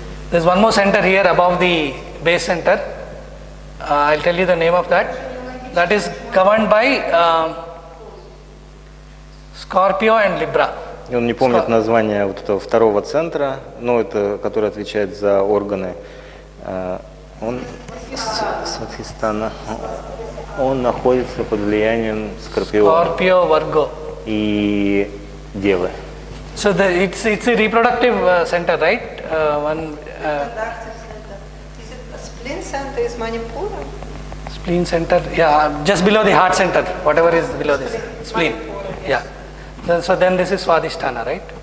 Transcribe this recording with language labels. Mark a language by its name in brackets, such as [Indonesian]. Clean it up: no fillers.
[English] There's one more center here above the base center. I'll tell you the name of that. That is governed by Scorpio and Libra. [Russian] И он не помнит название вот этого второго центра, но это который отвечает за органы. Он Сватхистана. Он находится под влиянием Скорпиона [English] Scorpio, Virgo. [Russian] и Девы. [English] So it's a reproductive center, right? reproductive center. Is it a spleen center is Manipura? Spleen center, yeah, just below the heart center, whatever is below this spleen. Yeah. So then this is Swadhisthana, right?